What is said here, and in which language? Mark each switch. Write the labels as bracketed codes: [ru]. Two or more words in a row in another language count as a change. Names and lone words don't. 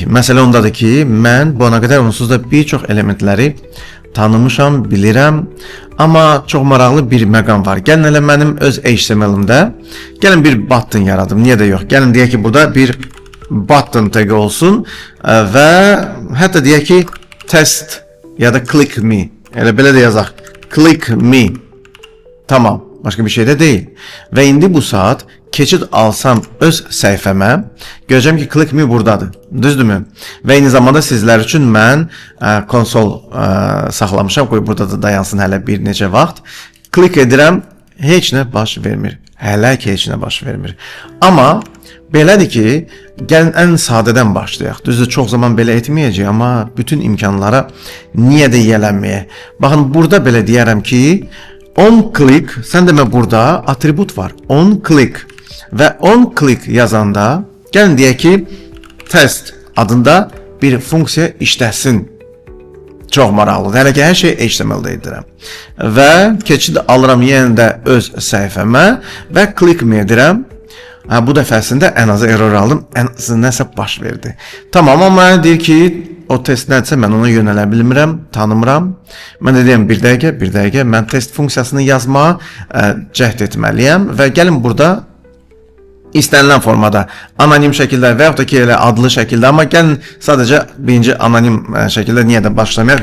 [az] Məsələ ondadır ki, mən bu ana qədər onsuz da bir çox elementləri tanımışam, bilirəm, amma çox maraqlı bir məqam var. Gəlin elə mənim öz HTML-imdə gəlin bir button yaradım. Niyə də yox? Gəlin deyək ki, burada bir button tagi olsun və hətta deyək ki, test ya da [en] click me. [az] Elə belə də yazaq. [en] Click me. [tr] Tamam, başka bir şey de değil. Ve [az] indi bu saat keçid alsam öz səhifəmə, görəcəm ki, [en] click me [az] buradadır. Düzdürmü? Və eyni zamanda sizlər üçün mən konsol saxlamışam. Qoy burada da dayansın hələ bir neçə vaxt. Klik edirəm, heç nə baş vermir. Hələ ki, heç nə baş vermir. Amma belədir ki, gəlin ən sadədən başlayaq. Düzdür, çox zaman belə etməyəcək, amma bütün imkanlara niyə də yiyələnməyək. Baxın, burada belə deyərəm ki, [en] on click, [az] sən demə burada atribut var. [en] On click [az] və [en] on click [az] yazanda gəlin deyək ki, test adında bir funksiya işləsin. Çox maraqlıdır. Hələ ki, hər şey HTML-də edirəm. Və keçid alıram yenə də öz səhifəmə və [en] click me [az] edirəm. Bu dəfəsində ən azı error aldım. Ən azı nəsə baş verdi. Tamam, amma mənə deyir ki, o test nədirsə mən ona yönələ bilmirəm, tanımıram. Mən də deyəm, bir dəqiqə, mən test funksiyasını yazmağa cəhd etməliyəm və gəlin burada istənilən formada, anonim şəkildə və yaxud da ki, elə adlı şəkildə, amma gəlin sadəcə birinci anonim şəkildə niyə də başlamayaq.